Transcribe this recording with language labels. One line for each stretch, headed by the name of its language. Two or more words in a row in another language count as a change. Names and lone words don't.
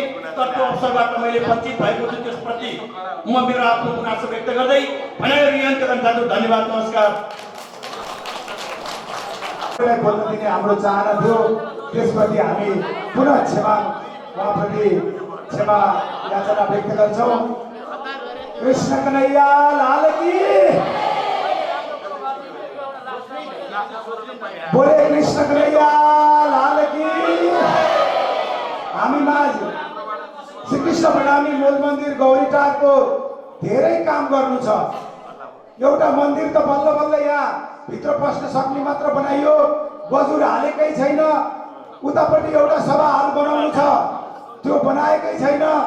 Nepali: तर त्यो अवसरबाट मैले वञ्चित भएको छु। त्यसप्रति म मेरो आफ्नो गुनासो व्यक्त गर्दै भनाइहरू यहाँका जान्छु। धन्यवाद, नमस्कार। बोल्न दिने हाम्रो चाहना थियो, त्यसप्रति हामी पुनः उहाँप्रति क्षमा याचना व्यक्त गर्छौँ।
Hindi: कृष्ण कन्हैया लाल की, बोले कृष्ण कन्हैया लाल की।
Nepali: हामी माझ श्रीकृष्ण प्रणामी मूल मन्दिर गौरीटारको धेरै काम गर्नु छ। एउटा मन्दिर त बल्ल बल्ल यहाँ भित्र पस्न सक्ने मात्र बनाइयो, बजुर हालेकै छैन। उतापट्टि एउटा सभा हाल बनाउनु छ, त्यो बनाएकै छैन।